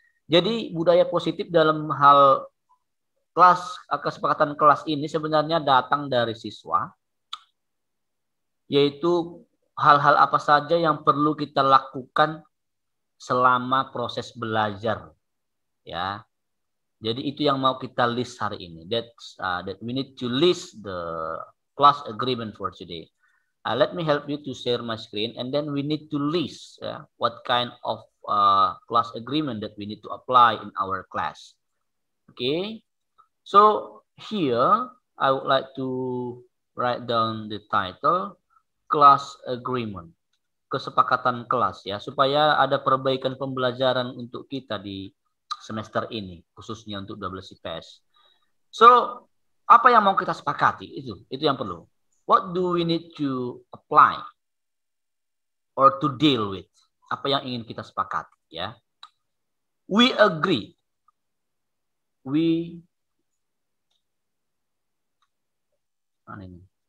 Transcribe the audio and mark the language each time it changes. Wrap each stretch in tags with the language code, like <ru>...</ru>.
<id>Jadi budaya positif dalam hal kelas, kesepakatan kelas ini sebenarnya datang dari siswa, yaitu hal-hal apa saja yang perlu kita lakukan selama proses belajar, ya. Jadi itu yang mau kita list hari ini.</id> <en>That we need to list the class agreement for today. Let me help you to share my screen, and then we need to list what kind of class agreement that we need to apply in our class. Okay, so here I would like to write down the title.</en> <id>Class agreement, kesepakatan kelas ya, supaya ada perbaikan pembelajaran untuk kita di semester ini, khususnya untuk 12 IPS. So, apa yang mau kita sepakati? Itu yang perlu.</id> <en>What do we need to apply or to deal with?</en> <id>Apa yang ingin kita sepakati ya?</id> <en>We agree.</en> <id>Mana ini?</id>